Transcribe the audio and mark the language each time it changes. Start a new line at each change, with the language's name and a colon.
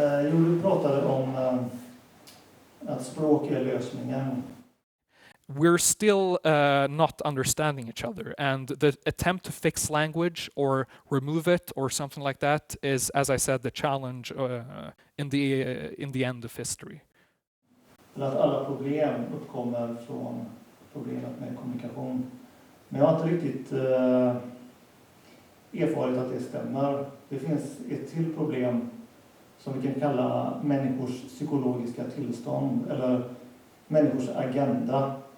Swedish: Jo, du pratade om att språk är lösningen.
English: We're still not understanding each other, and the attempt to fix language or remove it or something like that is, as I said, the challenge in the end of history.
Swedish: Att alla problem uppkommer från problemet med kommunikation. Men jag har inte riktigt erfarit att det stämmer. Det finns ett till problem som vi kan kalla människors psykologiska tillstånd eller människors agenda.